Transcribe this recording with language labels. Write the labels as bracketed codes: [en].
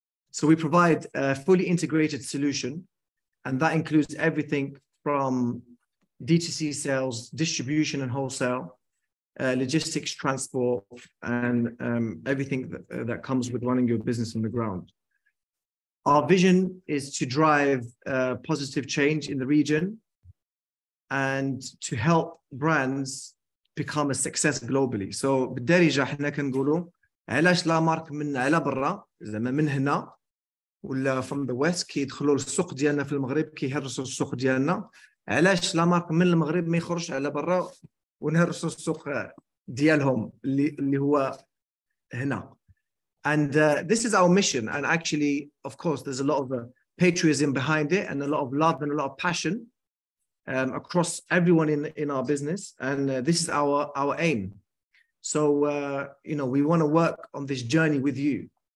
[en] So we provide a fully integrated solution, and that includes everything from D2C sales, distribution and wholesale, logistics, transport, and everything that comes with running your business on the ground. Our vision is to drive positive change in the region and to help brands become a success globally. [ar] So بالدارجة احنا كنقولوا علاش لا مارك من على برا زعما من هنا ولا [en] from the west [ar] كيدخلوا للسوق ديالنا في المغرب كيهرسوا السوق ديالنا، علاش لا مارك من المغرب ما يخرجش على برا ونهرسوا السوق ديالهم اللي هو هنا. [en] And this is our mission. And actually, of course, there's a lot of patriotism behind it, and a lot of love and a lot of passion across everyone in our business. And this is our aim. So, we want to work on this journey with you.